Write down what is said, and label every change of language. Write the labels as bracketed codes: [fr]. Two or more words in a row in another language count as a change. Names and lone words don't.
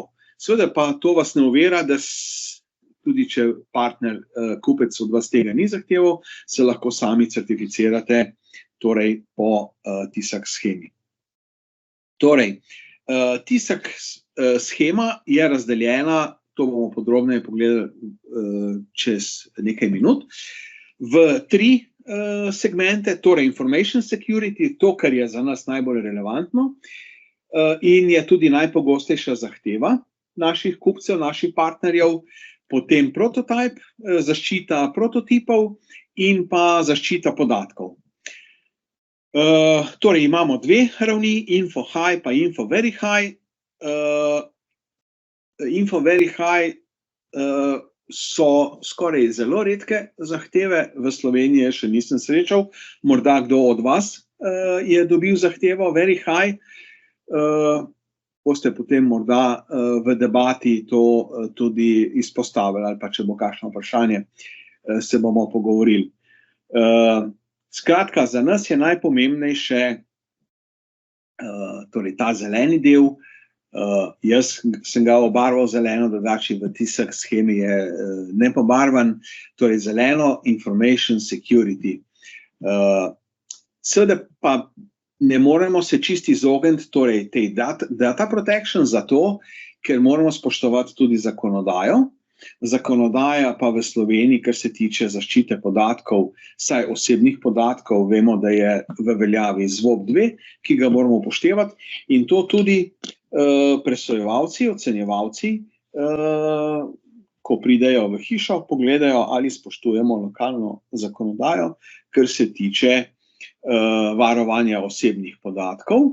[sl] Seveda pa to vas ne ovira, da tudi če partner, kupec od vas tega ni zahteval, se lahko sami certificirate torej po TISAX shemi. Torej, TISAX shema je razdeljena, to bomo podrobneje pogledali čez nekaj minut, v 3 segmente, torej [en] information security, [sl] to, kar je za nas najbolj relevantno in je tudi najpogostejša zahteva naših kupcev, naših partnerjev, potem prototype, zaščita prototipov in pa zaščita podatkov. Torej, imamo 2 ravni, [en] info high [sl] pa [en] info very high. [sl] Info [en] very high [sl] so skoraj zelo redke zahteve, v Sloveniji še nisem srečal, morda kdo od vas je dobil zahtevo very high, boste potem morda v debati to tudi izpostavili, ali pa če bo kakšno vprašanje, se bomo pogovorili. Skratka, za nas je najpomembnejše torej ta zeleni del. Jaz sem ga obarval zeleno, drugače v TISAX shemi je nepobarvan, torej zeleno [en] information security. [sl] Seveda pa ne moremo se čisto izogniti torej tej [en] data protection [sl] zato, ker moramo spoštovati tudi zakonodajo. Zakonodaja pa v Sloveniji, kar se tiče zaščite podatkov, saj osebnih podatkov, vemo, da je v veljavi ZVOP-2, ki ga moramo upoštevati in to tudi presojevalci, ocenjevalci, ko pridejo v hišo, pogledajo, ali spoštujemo lokalno zakonodajo, kar se tiče varovanja osebnih podatkov.